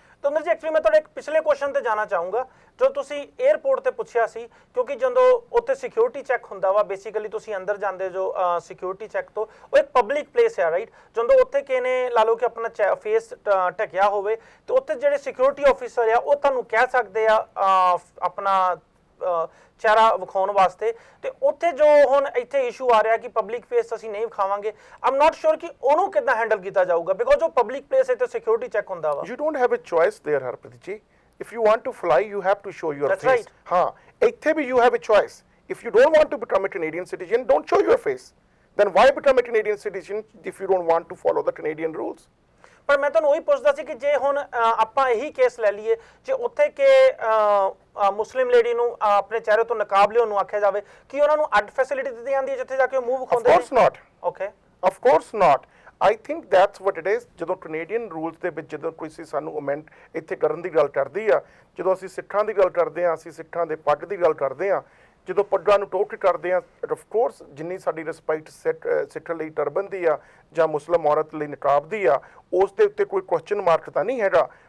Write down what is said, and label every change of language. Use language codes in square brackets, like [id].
[pa] ਤਮਿਲ ਜੀ ਐਕਚੁਅਲੀ ਮੈਂ ਤੁਹਾਡੇ ਇੱਕ ਪਿਛਲੇ ਕੁਐਸਚਨ ਤੇ ਜਾਣਾ ਚਾਹੂੰਗਾ ਜੋ ਤੁਸੀਂ 에ਅਰਪੋਰਟ ਤੇ ਪੁੱਛਿਆ ਸੀ, ਕਿਉਂਕਿ ਜਦੋਂ ਉੱਥੇ ਸਿਕਿਉਰਿਟੀ ਚੈੱਕ ਹੁੰਦਾ ਵਾ, ਬੇਸਿਕਲੀ ਤੁਸੀਂ ਅੰਦਰ ਜਾਂਦੇ ਜੋ ਸਿਕਿਉਰਿਟੀ ਚੈੱਕ ਤੋਂ, ਉਹ ਇੱਕ ਪਬਲਿਕ ਪਲੇਸ ਹੈ ਰਾਈਟ, ਜਦੋਂ ਉੱਥੇ ਕਿਸੇ ਨੇ ਲਾ ਲਓ ਕਿ ਆਪਣਾ ਫੇਸ ਢਕਿਆ ਹੋਵੇ ਤੇ ਉੱਥੇ ਜਿਹੜੇ ਸਿਕਿਉਰਿਟੀ ਆਫੀਸਰ ਆ ਉਹ ਤੁਹਾਨੂੰ ਕਹਿ ਸਕਦੇ ਆ ਆਪਣਾ ਚਿਹਰਾ ਵਿਖਾਉਣ ਵਾਸਤੇ, ਤੇ ਉੱਥੇ ਜੋ ਹੁਣ ਇੱਥੇ ਇਸ਼ੂ ਆ ਰਿਹਾ ਕਿ ਪਬਲਿਕ ਫੇਸ ਅਸੀਂ ਨਹੀਂ ਵਿਖਾਵਾਂਗੇ, [en] I'm not sure [pa] ਕਿ ਉਹਨੂੰ ਕਿੱਦਾਂ ਹੈਂਡਲ ਕੀਤਾ ਜਾਊਗਾ, ਬਿਕੋਜ਼ ਉਹ ਪਬਲਿਕ ਪਲੇਸ ਹੈ ਤੇ ਸਿਕਿਉਰਿਟੀ ਚੈੱਕ ਹੁੰਦਾ ਵਾ। [en] You don't have a choice there, Harpreet ji. If you want to fly, you have to show your That's face. right. हाँ, [pa] ਇੱਥੇ ਵੀ [en] you have a choice. If you don't want to become a Canadian citizen, don't show your face. Then why become a Canadian citizen if you don't want to follow the Canadian rules? [pa] ਪਰ ਮੈਂ ਤੁਹਾਨੂੰ ਉਹੀ ਪੁੱਛਦਾ ਸੀ ਕਿ ਜੇ ਹੁਣ ਆਪਾਂ ਇਹੀ ਕੇਸ ਲੈ ਲਈਏ, ਜੇ ਉੱਥੇ ਕਿ ਮੁਸਲਿਮ ਲੇਡੀ ਨੂੰ ਆਪਣੇ ਚਿਹਰੇ ਤੋਂ ਨਕਾਬ ਲਿਆਉਣ ਨੂੰ ਆਖਿਆ ਜਾਵੇ, ਕਿ ਉਹਨਾਂ ਨੂੰ ਅੱਡ ਫੈਸਿਲਿਟੀ ਦਿੱਤੀ ਜਾਂਦੀ ਹੈ ਜਿੱਥੇ ਜਾ ਕੇ ਉਹ ਮੂੰਹ ਵਿਖਾਉਂਦੇ ਨੇ? [en] Of course not. Okay. Of course not. I think that's what it is. [pa] ਜਦੋਂ ਕੈਨੇਡੀਅਨ ਰੂਲਸ ਦੇ ਵਿੱਚ ਜਦੋਂ ਕੋਈ ਸਾਨੂੰ ਅਮੈਂਡ ਇੱਥੇ ਕਰਨ ਦੀ ਗੱਲ ਕਰਦੀ ਆ, ਜਦੋਂ ਅਸੀਂ ਸਿੱਖਾਂ ਦੀ ਗੱਲ ਕਰਦੇ ਆ, ਅਸੀਂ ਸਿੱਖਾਂ ਦੇ ਪੱਗ ਦੀ ਗੱਲ ਕਰਦੇ ਆ, ਜਦੋਂ ਪੱਗਾਂ ਨੂੰ ਟੋਕ ਕਰਦੇ ਆ, ਆਫ ਕੋਰਸ ਜਿੰਨੀ ਸਾਡੀ ਰਿਸਪੈਕਟ ਸਿੱਖ ਲਈ ਟਰਬਨ ਦੀ ਆ ਜਾਂ ਮੁਸਲਿਮ ਔਰਤ ਲਈ ਨਿਕਾਬ ਦੀ ਆ, ਉਸ ਦੇ ਉੱਤੇ ਕੋਈ ਕੁਐਸਚਨ ਮਾਰਕ ਤਾਂ ਨਹੀਂ ਹੈਗਾ।